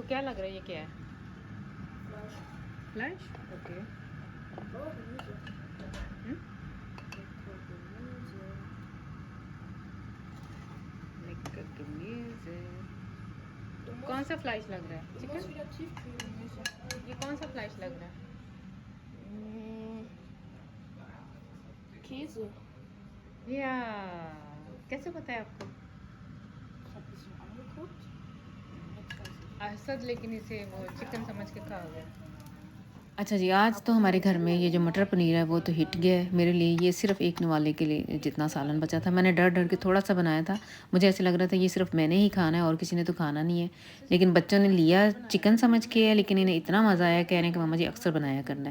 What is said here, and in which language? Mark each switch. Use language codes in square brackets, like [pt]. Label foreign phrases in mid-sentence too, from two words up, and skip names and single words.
[hi] क्या लग रहा है ये क्या है फ्लैश ओके कौन सा फ्लैश लग रहा है चिकन ये कौन सा फ्लैश लग रहा है [de] Käse. [hi] या कैसे पता है आपको [de] Ich habe ein bisschen angeguckt. Jetzt weiß ich. [hi] असद लेकिन इसे वो चिकन समझ के खा गया अच्छा जी, आज तो हमारे घर में ये जो मटर पनीर है वो तो हिट गया है मेरे लिए। ये सिर्फ़ एक नवाले के लिए जितना सालन बचा था मैंने डर-डर के थोड़ा-सा बनाया था। मुझे ऐसे लग रहा था ये सिर्फ़ मैंने ही खाना है और किसी ने तो खाना नहीं है। लेकिन बच्चों ने लिया चिकन समझ के है, लेकिन इन्हें इतना मज़ा आया कह रहे हैं कि मम्मा जी अक्सर बनाया करना है।